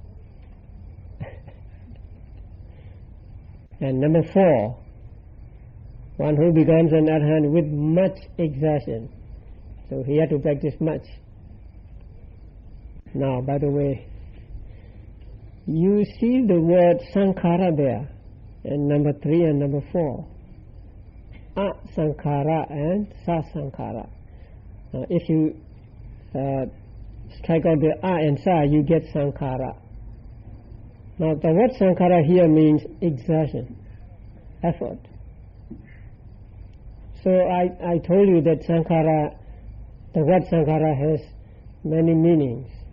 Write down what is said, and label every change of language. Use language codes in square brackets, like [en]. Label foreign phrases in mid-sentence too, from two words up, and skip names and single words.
[en] And number 4, one who becomes an arahant with much exertion. So he had to practice much. Now, by the way, you see the word sankhara there in number 3 and number 4. A-sankhara and sa-sankhara. If you strike out the A and sa, you get sankhara. Now the word sankhara here means exertion, effort. So I told you that sankhara, the word sankhara has many meanings.